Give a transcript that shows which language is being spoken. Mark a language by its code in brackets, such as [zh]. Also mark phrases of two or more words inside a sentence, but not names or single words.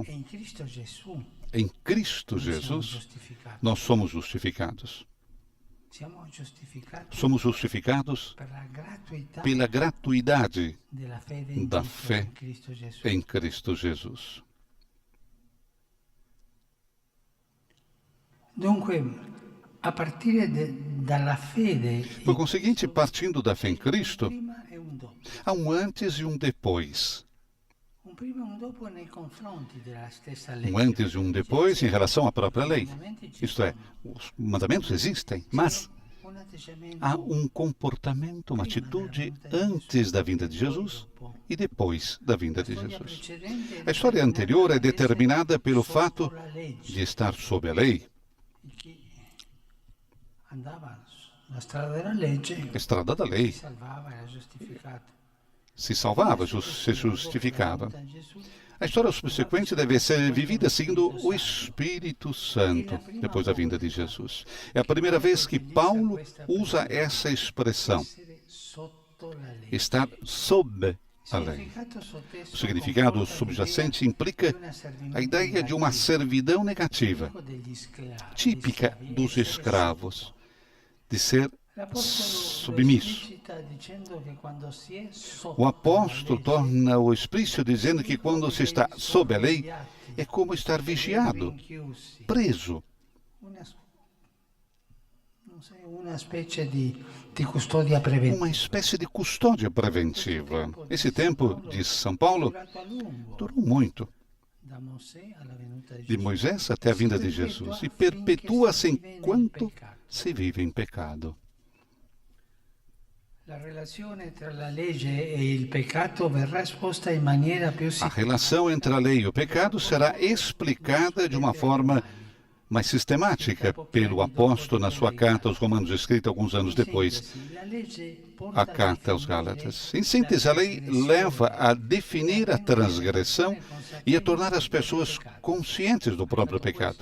[pt] Em Cristo Jesus, nós somos justificados. Somos justificados pela gratuidade da fé em Cristo Jesus. [it] Dunque, a partire dalla fede, [pt] Por conseguinte, partindo da fé em Cristo, [it] prima e un dopo. [pt] há um antes e um depois. [it] Un prima e un dopo nei confronti della stessa legge. [pt] Um antes e um depois em relação à própria lei. Isto é, os mandamentos existem, mas [it] Un atteggiamento [pt] há um comportamento, uma atitude antes da vinda de Jesus e depois da vinda de Jesus. A história anterior é determinada pelo fato de estar sob a lei, [it] E chi andava sulla strada della legge [pt] a estrada da lei, [it] si salvava, era giustificato. [pt] se salvava, se justificava. A história subsequente deve ser vivida seguindo o Espírito Santo, depois da vinda de Jesus. É a primeira vez que Paulo usa essa expressão, [it] Essere sotto la legge. [pt] estar sob a lei. O significado subjacente implica a ideia de uma servidão negativa, típica dos escravos, de ser submisso. O apóstolo torna o explícito dizendo que quando se está sob a lei, é como estar vigiado, preso. [it] Una specie di custodia preventiva. [pt] Uma espécie de custódia preventiva. Esse tempo, diz São Paulo, [it] Durato a lungo, [pt] durou muito, [it] da Mosè alla venuta di [pt] de [it] Gesù. [pt] Moisés até a vinda de Jesus, e perpetua-se enquanto se vive em pecado. [it] La relazione tra la legge e il peccato verrà esposta in maniera più [pt] A relação entre a lei e o pecado será explicada de uma forma mais sistemática pelo apóstolo na sua carta aos Romanos, escrita alguns anos depois, a carta aos Gálatas. Em síntese, a lei leva a definir a transgressão e a tornar as pessoas conscientes do próprio pecado.